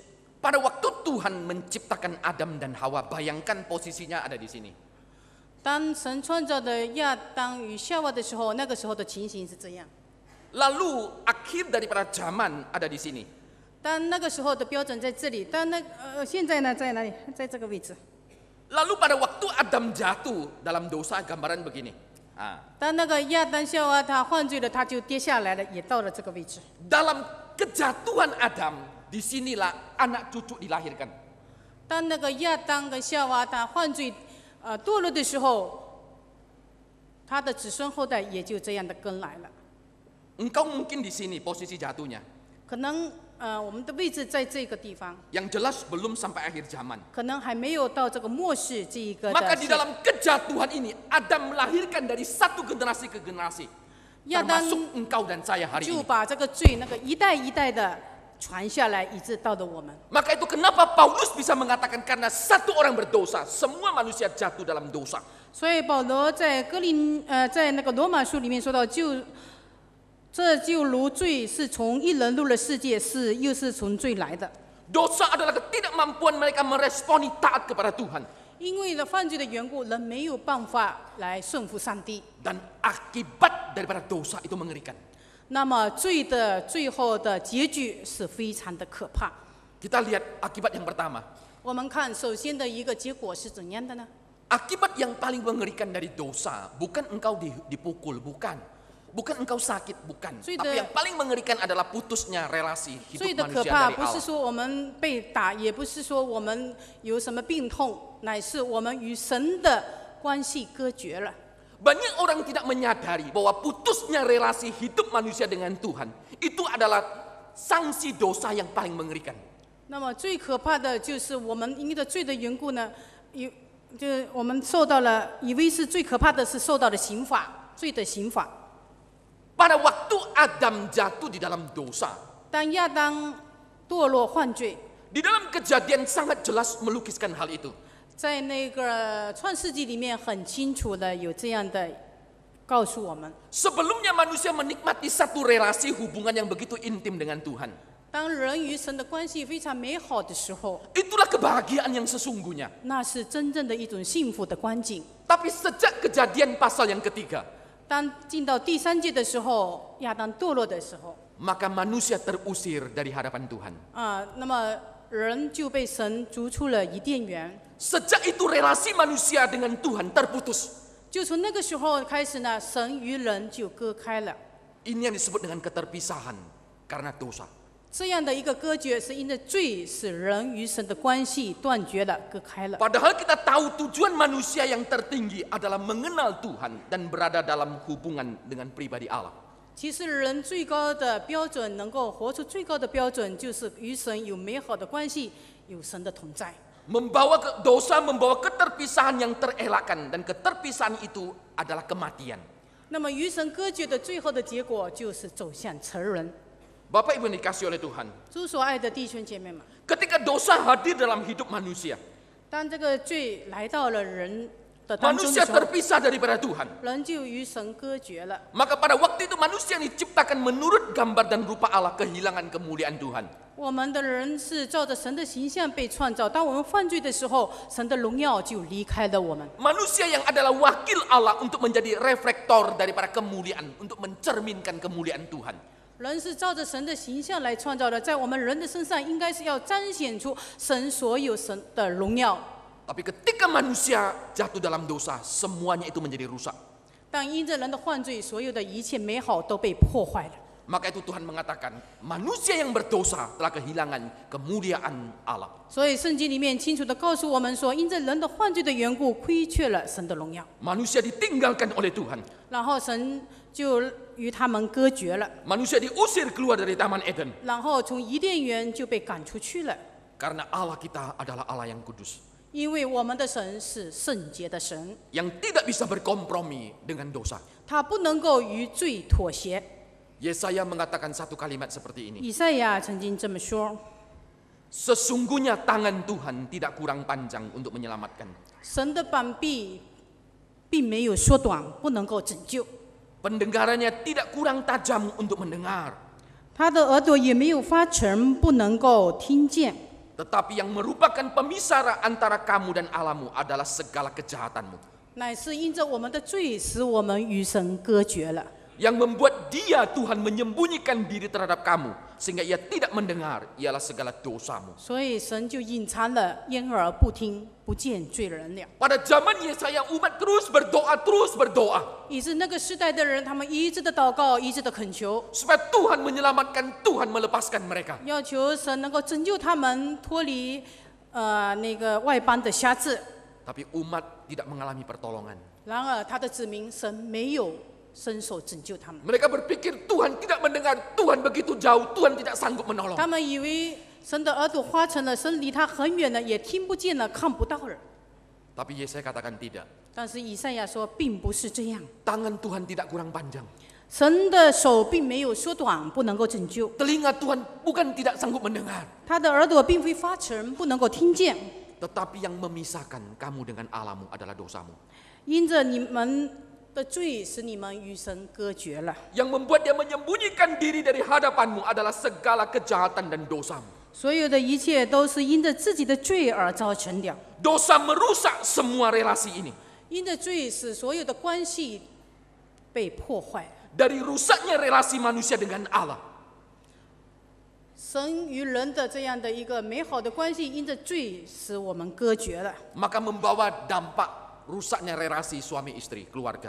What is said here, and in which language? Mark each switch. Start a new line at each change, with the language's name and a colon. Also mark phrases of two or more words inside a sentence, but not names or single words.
Indonesian: Pada waktu Tuhan menciptakan Adam dan Hawa, bayangkan posisinya ada di sini.
Chinese: 当神创造的亚当与夏娃的时候，那个时候的情形是这样。
Indonesian: Lalu akhir daripada zaman ada di sini.
Chinese: 当那个时候的标准在这里，现在呢在哪里？在这个位置。
Indonesian: Lalu pada waktu Adam jatuh dalam dosa, gambaran begini.
Chinese: 当那个亚当夏娃他犯罪了，他就跌下来了，也到了这个位置。
Indonesian: Dalam kejatuhan Adam, disinilah anak cucu dilahirkan.
Chinese: 当那个亚当跟夏娃他犯罪堕落的时候，他的子孙后代也就这样的跟来了。
Indonesian: Engkau mungkin di sini posisi jatuhnya.
Chinese: 可能我们的位置在这个地方，
Indonesian: Yang jelas belum sampai akhir zaman.
Chinese: 可能还没有到这个末世这一个
Indonesian: Maka
Chinese: 的
Indonesian: di dalam kejatuhan ini Adam melahirkan dari satu generasi ke generasi,
Chinese: 亚当
Indonesian: termasuk engkau dan saya hari
Chinese: 就
Indonesian: ini.
Chinese: 把这个罪那个一代一代的传下来，以致到了我们。
Indonesian: Maka itu kenapa Paulus bisa mengatakan karena satu orang berdosa, semua manusia jatuh dalam dosa.
Chinese: 所以保罗在在那个罗马书里面说到，这就如罪是从一人入了世界，又是从罪来的。
Indonesian: Dosa adalah ketidakmampuan mereka meresponi taat kepada Tuhan.
Chinese: 因为了犯罪的缘故，人没有办法来顺服上帝。
Indonesian: Dan akibat daripada dosa itu mengerikan.
Chinese: 那么罪的最后的结局是非常的可怕。
Indonesian: Kita lihat akibat yang pertama.
Chinese: 我们看首先的一个结果是怎样的呢？
Indonesian: Akibat yang paling mengerikan dari dosa bukan engkau dipukul, bukan engkau sakit, bukan. Tapi yang paling mengerikan adalah putusnya relasi
Chinese: 最
Indonesian: hidup
Chinese: 的可
Indonesian: manusia
Chinese: 怕
Indonesian: dari
Chinese: 不是
Indonesian: Allah.
Chinese: 说我们被打，也不是说我们有什么病痛，乃是我们与神的关系割绝了。
Indonesian: Banyak orang tidak menyadari bahwa putusnya relasi hidup manusia dengan Tuhan itu adalah sanksi dosa yang paling mengerikan.
Chinese: 那么最可怕的就是我们因着罪的缘故呢，我们受到了，以为是最可怕的是受到了刑罚，罪的刑罚。
Indonesian: Pada waktu Adam jatuh di dalam dosa,
Chinese: 当亚当堕落犯罪，
Indonesian: di dalam Kejadian sangat jelas melukiskan hal itu.
Chinese: 在那个创世纪里面很清楚的有这样的告诉我们。
Indonesian: Sebelumnya manusia menikmati satu relasi hubungan yang begitu intim dengan Tuhan.
Chinese: 当人与神的关系非常美好的时候，
Indonesian: Itulah kebahagiaan yang sesungguhnya.
Chinese: 那是真正的一种幸福的光景。
Indonesian: Tapi sejak Kejadian pasal yang ketiga,
Chinese: 当进到第3节的时候，亚当堕落的时候，
Indonesian: maka manusia terusir dari hadapan Tuhan.
Chinese: 那么人就被神逐出了伊甸园。
Indonesian: Sejak itu relasi manusia dengan Tuhan terputus.
Chinese: 就从那个时候开始呢，神与人就割开了。
Indonesian: Ini yang disebut dengan keterpisahan karena dosa.
Chinese: 这样的一个割绝，是因着罪使人与神的关系断绝了、割开了。
Indonesian: Padahal kita tahu tujuan manusia yang tertinggi adalah mengenal Tuhan dan berada dalam hubungan dengan pribadi Allah.
Chinese: 其实人最高的标准，能够活出最高的标准，就是与神有美好的关系，有神的同在。
Indonesian: Dosa membawa keterpisahan yang terelakkan dan keterpisahan itu adalah kematian.
Chinese: 那么与神割绝的最后的结果，就是走向成人。
Indonesian: Bapak Ibu yang dikasih oleh Tuhan,
Chinese: 主所爱的弟兄姐妹们，
Indonesian: ketika dosa hadir dalam hidup manusia,
Chinese: 当这个罪来到了人的当中
Indonesian: manusia
Chinese: 的时候，
Indonesian: terpisah daripada Tuhan.
Chinese: 人就与神割绝了。
Indonesian: Maka pada waktu itu manusia yang diciptakan menurut gambar dan rupa Allah kehilangan kemuliaan Tuhan.
Chinese: 我们的人是照着神的形象被创造，当我们犯罪的时候，神的荣耀就离开了我们。
Indonesian: Manusia yang adalah wakil Allah untuk menjadi reflektor daripada kemuliaan, untuk mencerminkan kemuliaan Tuhan.
Chinese: 人是照着神的形象来创造的，在我们人的身上，应该是要彰显出神所有神的荣耀。
Indonesian: Tapi ketika manusia jatuh dalam dosa, semuanya itu menjadi rusak.
Chinese: 但因着人的犯罪，所有的一切美好都被破坏了。
Indonesian: Maka itu Tuhan mengatakan, manusia yang berdosa telah kehilangan kemuliaan Allah.
Chinese: 所以圣经里面清楚的告诉我们说，因着人的犯罪的缘故，亏缺了神的荣耀，
Indonesian: Manusia ditinggalkan oleh Tuhan.
Chinese: 然后神就与他们割绝了，
Indonesian: Manusia diusir keluar dari Taman Eden.
Chinese: 然后从伊甸园就被赶出去了。
Indonesian: Karena Allah kita adalah Allah yang kudus.
Chinese: 因为我们的神是圣洁的神，
Indonesian: Yang tidak bisa berkompromi dengan dosa.
Chinese: 他不能够与罪妥协。
Indonesian: Yesaya mengatakan satu kalimat seperti ini.
Chinese: 以赛亚曾经这么说：
Indonesian: Sesungguhnya tangan Tuhan tidak kurang panjang untuk menyelamatkan.
Chinese: 神的膀臂并没有缩短，不能够拯救；
Indonesian: Pendengarannya tidak kurang tajam untuk mendengar.
Chinese: 他的耳朵也没有发沉，不能够听见。
Indonesian: Tetapi yang merupakan pemisah antara kamu dan Allahmu adalah segala kejahatanmu.
Chinese: 乃是因着我们的罪，使我们与神割绝了。
Indonesian: Yang membuat dia Tuhan menyembunyikan diri terhadap kamu sehingga ia tidak mendengar ialah segala dosamu.
Chinese: 所以神就隐藏了，掩耳不听，不见罪人了。
Indonesian: Pada zaman Yesaya umat terus berdoa.
Chinese: 以致那个时代的人，他们一直的祷告，一直的恳求，
Indonesian: Supaya Tuhan menyelamatkan, Tuhan melepaskan mereka.
Chinese: 要求神能够拯救他们脱离那个外邦的辖制。
Indonesian: Tapi umat tidak mengalami pertolongan.
Chinese: 然而他的子民，神没有伸手拯救他们。
Indonesian: Mereka berpikir Tuhan tidak mendengar, Tuhan begitu jauh, Tuhan tidak sanggup menolong.
Chinese: 他们以为神的耳朵花成了，神离他很远了，也听不见了，看不到了。
Indonesian: Tapi Yesaya katakan tidak.
Chinese: 但是以赛亚说，并不是这样，
Indonesian: Tangan Tuhan tidak kurang panjang.
Chinese: 神的手并没有缩短，不能够拯救。
Indonesian: Telinga Tuhan bukan tidak sanggup mendengar.
Chinese: 他的耳朵并非发沉，不能够听见。
Indonesian: Tetapi yang memisahkan kamu dengan Allahmu adalah dosamu.
Chinese: 因着你们的罪，使你们与神隔绝了。
Indonesian: Yang membuat dia menyembunyikan diri dari hadapanmu adalah segala kejahatan dan dosamu.
Chinese: 所有的一切都是因着自己的罪而造成的。
Indonesian: Dosa merusak semua relasi ini.
Chinese: 因着罪，使所有的关系被破坏。
Indonesian: Dari rusaknya relasi manusia dengan Allah.
Chinese: 神与人的这样的一个美好的关系，因着罪使我们隔绝了。
Indonesian: Maka membawa dampak rusaknya relasi suami istri, keluarga.